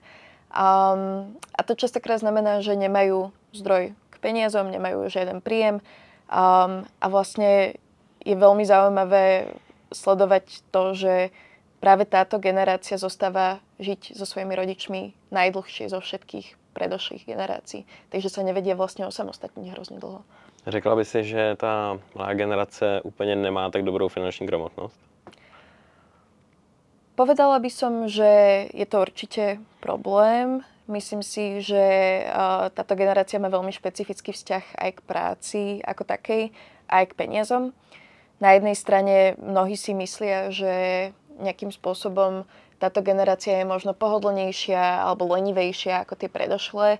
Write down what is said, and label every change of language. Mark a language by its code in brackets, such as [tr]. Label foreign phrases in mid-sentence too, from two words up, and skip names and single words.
[sk] A to častokrát znamená, že nemajú zdroj k peniazom, nemajú žiaden príjem. A vlastne je veľmi zaujímavé sledovať to, že práve táto generácia zostáva žiť so svojimi rodičmi najdlhšie zo všetkých predošlých generácií. Takže sa nevedia vlastne osamostatniť hrozně dlho. [cs] Řekla by si, že ta mladá generace úplně nemá tak dobrou finanční gramotnost? [sk] Povedala by som, že je to určite problém. Myslím si, že táto generácia má veľmi špecifický vzťah aj k práci ako takej, aj k peniazom. Na jednej strane mnohí si myslia, že nejakým spôsobom táto generácia je možno pohodlnejšia alebo lenivejšia ako tie predošlé.